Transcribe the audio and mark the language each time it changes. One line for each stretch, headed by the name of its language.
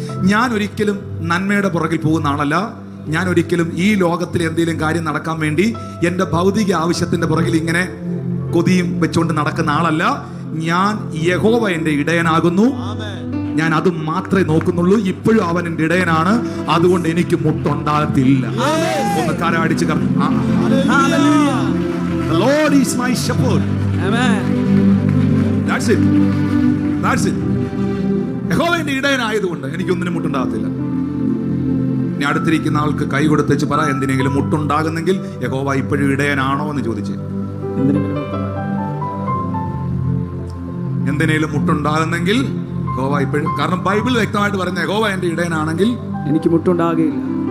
Malayalam: ഞാൻ ഒരിക്കലും നന്മയുടെ പുറകിൽ പോകുന്ന ആളല്ല. ഞാൻ ഒരിക്കലും ഈ ലോകത്തിൽ എന്തെങ്കിലും കാര്യം നടക്കാൻ വേണ്ടി എൻ്റെ ഭൗതിക ആവശ്യത്തിന്റെ പുറകിൽ ഇങ്ങനെ കൊതിയും വെച്ചുകൊണ്ട് നടക്കുന്ന ആളല്ല. ഞാൻ യഹോവ എൻ്റെ ഇടയനാകുന്നു, ഞാൻ അത് മാത്രമേ നോക്കുന്നുള്ളൂ. ഇപ്പോഴും അവൻ എൻ്റെ ഇടയനാണ്, അതുകൊണ്ട് എനിക്ക് മുട്ടുണ്ടാകത്തില്ല. ഒന്ന് കരമടിച്ച്
English: The Lord is my shepherd. Amen. That's it. That's it.
Malayalam: യഹോവ എൻ്റെ ഇടയനായതുകൊണ്ട് എനിക്കൊന്നിനും മുട്ടുണ്ടാകത്തില്ല. ഇനി അടുത്തിരിക്കുന്ന ആൾക്ക് കൈ കൊടുത്തേച്ച് പറ, എന്തിനെങ്കിലും മുട്ടുണ്ടാകുന്നെങ്കിൽ യഹോവ ഇപ്പോഴും ഇടയനാണോ എന്ന് ചോദിച്ചേ. എന്തിനേലും മുട്ടുണ്ടാകുന്നെങ്കിൽ യഹോവ ഇപ്പോഴും, കാരണം ബൈബിൾ വ്യക്തമായിട്ട് പറയുന്ന യഹോവ എൻ്റെ ഇടയനാണെങ്കിൽ എനിക്ക് മുട്ടുണ്ടാകുകയില്ല.